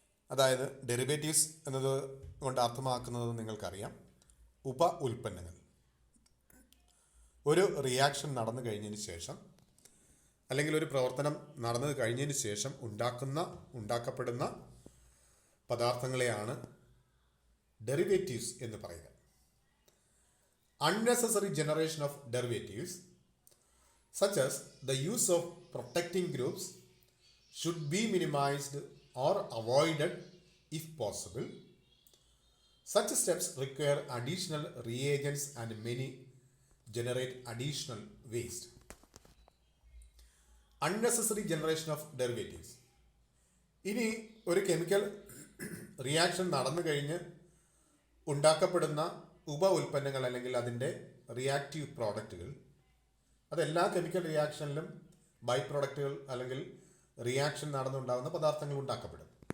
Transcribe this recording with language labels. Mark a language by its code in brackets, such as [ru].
[ml] അതായത് ഡെറിവേറ്റീവ്സ് എന്നത് കൊണ്ട് അർത്ഥമാക്കുന്നത് നിങ്ങൾക്കറിയാം, ഉപ ഉൽപ്പന്നങ്ങൾ. ഒരു റിയാക്ഷൻ നടന്നു കഴിഞ്ഞതിന് ശേഷം അല്ലെങ്കിൽ ഒരു പ്രവർത്തനം നടന്നു കഴിഞ്ഞതിന് ശേഷം ഉണ്ടാക്കപ്പെടുന്ന പദാർത്ഥങ്ങളെയാണ് ഡെറിവേറ്റീവ്സ് എന്ന് പറയുക. [en] Unnecessary generation of derivatives, such as the use of protecting groups, should be minimized or avoided if possible. Such steps require additional reagents and many generate additional waste. Unnecessary generation of derivatives. [ml] ഇനി ഒരു chemical reaction നടന്നു കഴിഞ്ഞ് ഉണ്ടാക്കപ്പെടുന്ന ഉപ ഉൽപ്പന്നങ്ങൾ അല്ലെങ്കിൽ അതിൻ്റെ reactive പ്രോഡക്റ്റുകൾ, അതെല്ലാ കെമിക്കൽ റിയാക്ഷനിലും ബൈ പ്രോഡക്റ്റുകൾ അല്ലെങ്കിൽ റിയാക്ഷൻ നടന്നുണ്ടാകുന്ന പദാർത്ഥങ്ങൾ ഉണ്ടാക്കപ്പെടും.